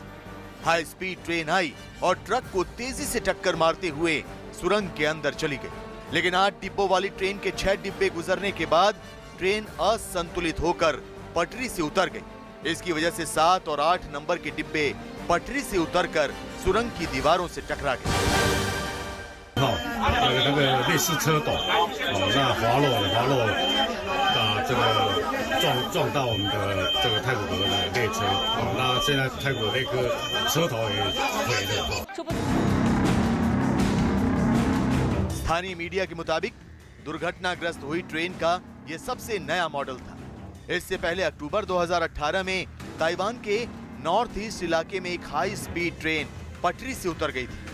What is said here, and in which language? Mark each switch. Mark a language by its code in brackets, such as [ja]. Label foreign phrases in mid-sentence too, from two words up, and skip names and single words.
[en] high speed train [hi] आई और ट्रक को तेजी से टक्कर मारते हुए सुरंग के अंदर चली गई। लेकिन 8 डिब्बों वाली ट्रेन के 6 डिब्बे गुजरने के बाद ट्रेन असंतुलित होकर पटरी से उतर गई। इसकी वजह से 7 और 8 नंबर के डिब्बे पटरी से उतरकर सुरंग की दीवारों से टकरा गए। [zh] 那个类似车斗，那滑落这个撞到我们的这个太古阁的列车，那现在太古那个车头也毁了。 [hi] स्थानीय मीडिया के मुताबिक दुर्घटनाग्रस्त हुई ट्रेन का ये सबसे नया मॉडल था। इससे पहले अक्टूबर 2018 में ताइवान के [en] north east [hi] इलाके में एक [en] high speed train [hi] पटरी से उतर गई थी।